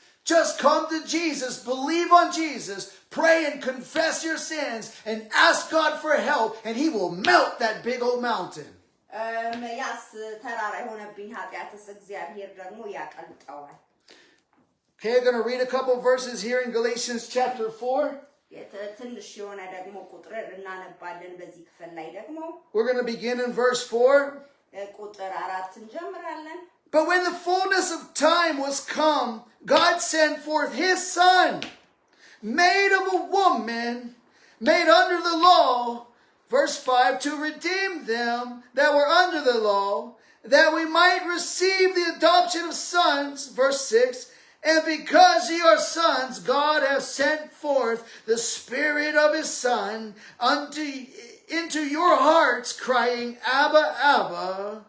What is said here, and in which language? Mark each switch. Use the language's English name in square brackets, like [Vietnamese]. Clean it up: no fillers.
[English] Just come to Jesus, believe on Jesus, pray and confess your sins, and ask God for help, and he will melt that big old mountain. [Amharic] ያስ ተራራ የሆነብኝ ኃጢአትስ እግዚአብሔር ደግሞ ያቀልጠዋል [English] Okay, I'm going to read a couple verses here in Galatians chapter 4. [Amharic] ትንሽ የሆነ ደግሞ ቁጥር እናነባለን በዚህ ክፍል ላይ ደግሞ [English] We're going to begin in verse 4. [Amharic] ቁጥር 4 እንጀምራለን [English] But when the fullness of time was come, God sent forth his son, made of a woman, made under the law, verse 5, to redeem them that were under the law, that we might receive the adoption of sons, verse 6, and because ye are sons, God hath sent forth the Spirit of his Son into your hearts, crying, Abba, Abba.